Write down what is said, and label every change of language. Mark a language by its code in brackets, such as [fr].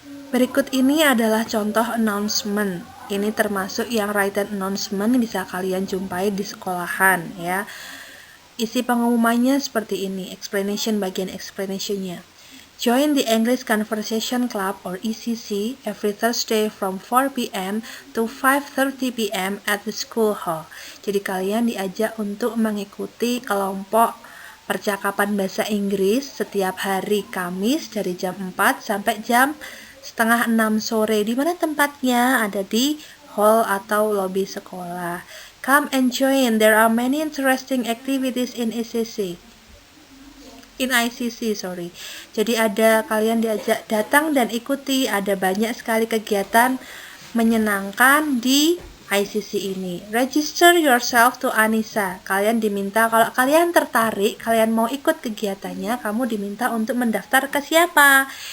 [id] Berikut ini adalah contoh announcement. Ini termasuk yang written announcement bisa kalian jumpai di sekolahan ya. Isi pengumumannya seperti ini, explanation bagian explanationnya. [en] Join the English Conversation Club or ECC every Thursday from 4 p.m. to 5:30 p.m. at the school hall. [id] Jadi kalian diajak untuk mengikuti kelompok percakapan bahasa Inggris setiap hari Kamis dari jam 4 sampai jam setengah 6 sore. Di mana tempatnya? Ada di hall atau lobi sekolah. [en] Come and join. There are many interesting activities in ICC. [id] Jadi ada kalian diajak datang dan ikuti. Ada banyak sekali kegiatan menyenangkan di ICC ini. [en] Register yourself to Anissa. [id] Kalian diminta, kalau kalian tertarik, kalian mau ikut kegiatannya, kamu diminta untuk mendaftar ke siapa?